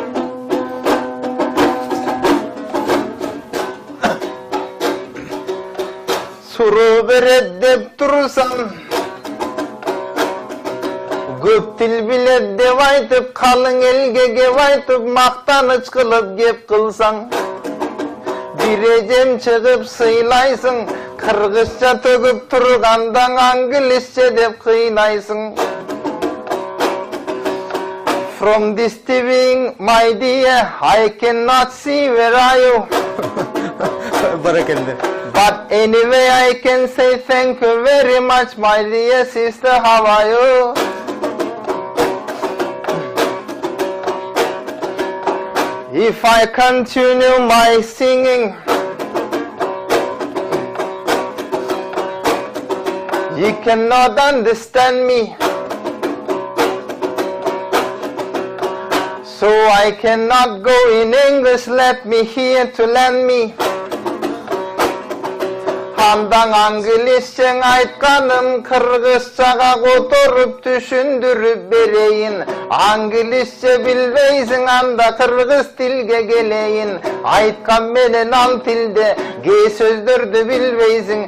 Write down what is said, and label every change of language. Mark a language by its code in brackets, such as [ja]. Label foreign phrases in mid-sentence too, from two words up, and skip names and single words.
[ky] суроо берет деп турсаң, көп тил билет деп айтып, калың элге кеп айтып, мактаныч кылып кеп кылсаң, бир эжем чыгып сыйлайсың, кыргызча төгүп турганда англисче деп кыйнайсың. [en] From this TV, my dear, I cannot see where are you. [ky] Баракелде. [en] But anyway, I can say thank you very much, my dear sister. How are you? If I continue my singing, you cannot understand me. So I cannot go in English, let me hear to lend me. [ky] Андан англисчең айтканым, кыргызчага которуп түшүндүрүп берейин. Англисче билбейсиң, анда кыргыз тилге келейин. Айткан менен ал тилде кээ сөздөрдү билбейсиң.